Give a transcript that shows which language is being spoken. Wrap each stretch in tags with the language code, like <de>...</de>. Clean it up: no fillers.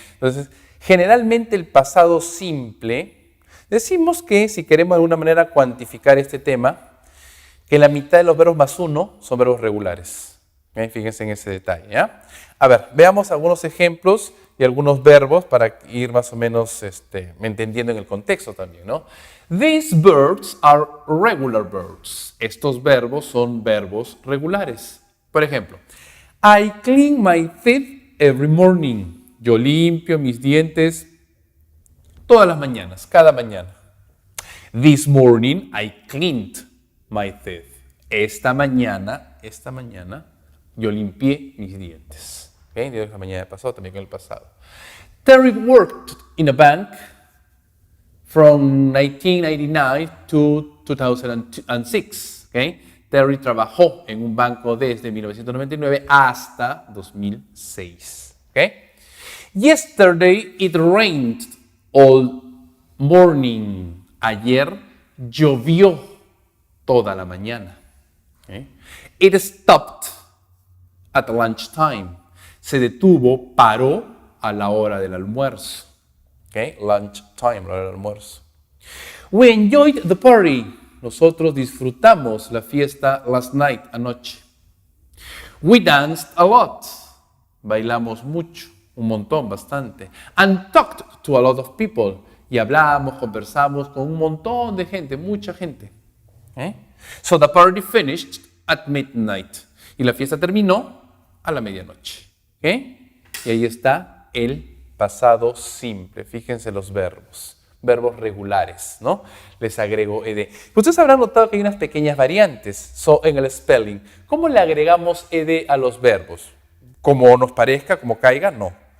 <es>Entonces, generalmente el pasado simple, decimos que si queremos de alguna manera cuantificar este tema, que la mitad de los verbos más uno son verbos regulares. ¿Okay? Fíjense en ese detalle, ¿ya? A ver, veamos algunos ejemplos y algunos verbos para ir más o menos entendiendo en el contexto también, ¿no?</es> <en>These verbs are regular verbs.</en> <es>Estos verbos son verbos regulares. Por ejemplo,</es> <en>I clean my teeth every morning.</en> <es>Yo limpio mis dientes todas las mañanas, cada mañana.</es> <en>This morning I cleaned my teeth.</en> <es>Esta mañana, yo limpié mis dientes. ¿Okay? La mañana del pasado, también en el pasado.</es> <en>Terry worked in a bank from 1999 to 2006. ¿Okay?</en> <es>Terry trabajó en un banco desde 1999 hasta 2006. ¿Okay?</es> <en>Yesterday it rained all morning.</en> <es>Ayer llovió toda la mañana. ¿Okay?</es> <en>It stopped at lunchtime.</en> <es>Se detuvo, paró a la hora del almuerzo. ¿Okay?</es> <en>Lunchtime,</en> <es>la hora del almuerzo.</es> <en>We enjoyed the party.</en> <es>Nosotros disfrutamos la fiesta</es> <en>last night,</en> <es>anoche.</es> <en>We danced a lot.</en> <es>Bailamos mucho, un montón, bastante.</es> <en>And talked to a lot of people.</en> <es>Y hablamos, conversamos con un montón de gente, mucha gente.</es> <en>So the party finished at midnight.</en> <es>Y la fiesta terminó a la medianoche. Y ahí está el pasado simple. Fíjense los verbos. Verbos regulares, ¿no? Les agrego ed. Ustedes habrán notado que hay unas pequeñas variantes en el spelling. ¿Cómo le agregamos ed a los verbos? ¿Como nos parezca, como caiga? No.</es>